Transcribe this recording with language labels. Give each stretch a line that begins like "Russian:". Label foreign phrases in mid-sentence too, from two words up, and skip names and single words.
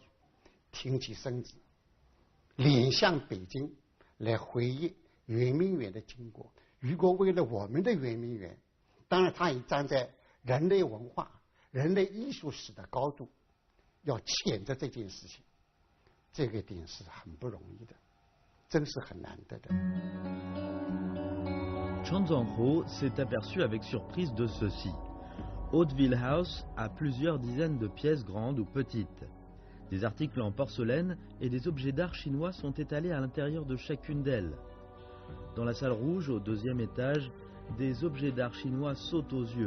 Chinese: 挺起身子，脸向北京来回忆圆明园的经过，如果为了我们的圆明园，当然他也站在人类文化、人类艺术史的高度，要谴责这件事情，这个点是很不容易的，真是很难得的。
French: Chan Zhangho s'est aperçu avec surprise de ceci. Hauteville House a plusieurs dizaines de pièces grandes ou petites. Des articles en porcelaine et des objets d'art chinois sont étalés à l'intérieur de chacune d'elles. Dans la salle rouge, au 2e étage, des objets d'art chinois sautent aux yeux.